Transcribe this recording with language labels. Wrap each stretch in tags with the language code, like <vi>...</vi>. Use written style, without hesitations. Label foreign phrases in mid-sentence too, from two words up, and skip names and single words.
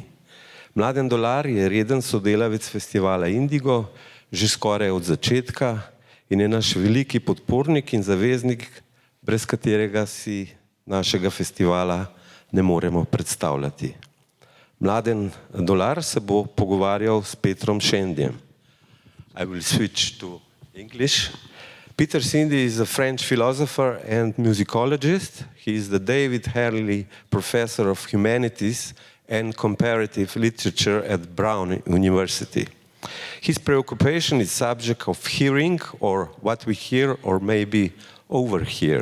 <sl>Mladen Dolar je reden sodelavec festivala Indigo, že skoraj od začetka, in je naš veliki podpornik in zaveznik, brez katerega si našega festivala ne moremo predstavljati. Mladen Dolar se bo pogovarjal s Petrom Szendyjem.</sl> <en>I will switch to English. Peter Szendy is a French philosopher and musicologist. He is the David Hurley Professor of Humanities and Comparative Literature at Brown University. His preoccupation is subject of hearing, or what we hear, or maybe overhear.</en>